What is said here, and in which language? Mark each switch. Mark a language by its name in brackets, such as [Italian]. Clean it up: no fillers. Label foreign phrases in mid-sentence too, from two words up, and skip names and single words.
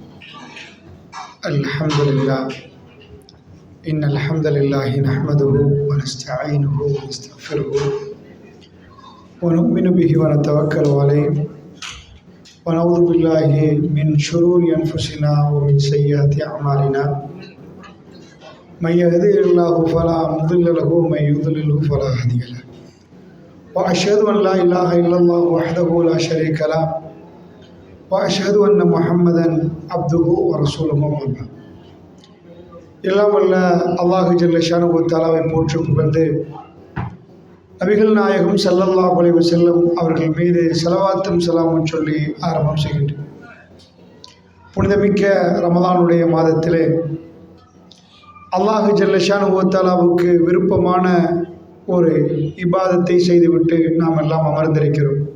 [Arabic] الحمد لله إن الحمد لله نحمده ونستعينه ونستغفره ونؤمن به ونتوكل عليه ونعوذ بالله من شرور أنفسنا ومن سيئات أعمالنا من يهده الله فلا مضل له ومن يضلله فلا هادي له وأشهد أن لا إله إلا الله وحده لا شريك له وأشهد أن محمدا عبده ورسوله أما بعد. [Tamil] எல்லாம் வல்ல அல்லாஹ் [Arabic] جل شأنه [Tamil] வ தஆலாவை போற்றி புகழ்ந்து நபிகள் நாயகம் [Arabic] صلى الله عليه وسلم [Tamil] அவர்கள் மீது ஸலவாத்தும் ஸலாமும் சொல்லி ஆரம்பம் செய்கின்றேன். புனிதமிக்க ரமலானுடைய மாதத்திலே அல்லாஹ் [Arabic] جل شأنه [Tamil] வ தஆலாவுக்கு விருப்பமான ஒரு இபாதத்தை செய்துவிட்டு நாம் எல்லாம் அமர்ந்திருக்கிறோம்.